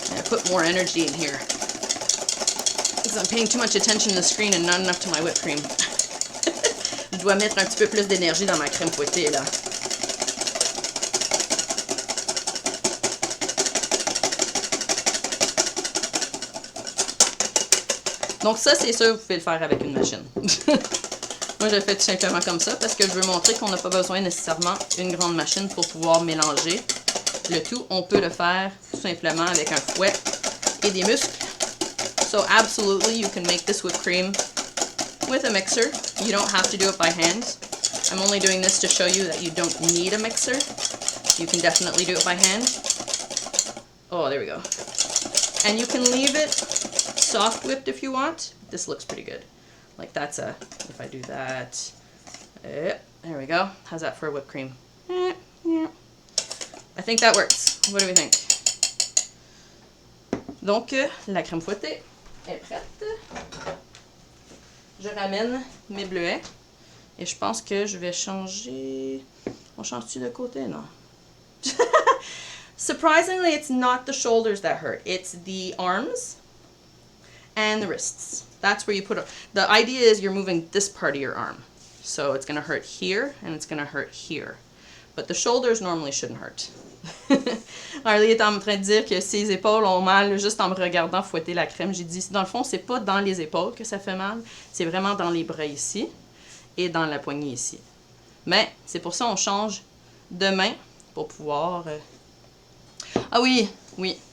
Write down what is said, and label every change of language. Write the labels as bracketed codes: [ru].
[en] Put more energy in here because I'm paying too much attention to the screen and not enough to my whipped cream. [fr] Je dois mettre un petit peu plus d'énergie dans ma crème fouettée là. Donc ça, c'est sûr, vous pouvez le faire avec une machine. Moi, je le fais tout simplement comme ça parce que je veux montrer qu'on n'a pas besoin nécessairement d'une grande machine pour pouvoir mélanger le tout. On peut le faire tout simplement avec un fouet et des muscles. [en] So absolutely, you can make this whipped cream with a mixer. You don't have to do it by hand. I'm only doing this to show you that you don't need a mixer. You can definitely do it by hand. Oh, there we go. And you can leave it soft whipped if you want. This looks pretty good. Like that's if I do that, there we go. How's that for a whipped cream? I think that works. What do we think? [fr] Donc, la crème fouettée est prête. Je ramène mes bleuets et je pense que je vais changer. On change-tu de côté? Non. [en] Surprisingly, it's not the shoulders that hurt. It's the arms and the wrists. That's where you put it. The idea is you're moving this part of your arm. So it's going to hurt here and it's going to hurt here. But the shoulders normally shouldn't hurt. [fr] Harley est en train de dire que ses épaules ont mal juste en me regardant fouetter la crème. J'ai dit, dans le fond, c'est pas dans les épaules que ça fait mal. C'est vraiment dans les bras ici et dans la poignée ici. Mais c'est pour ça qu'on change de main pour pouvoir... Ah oui, oui.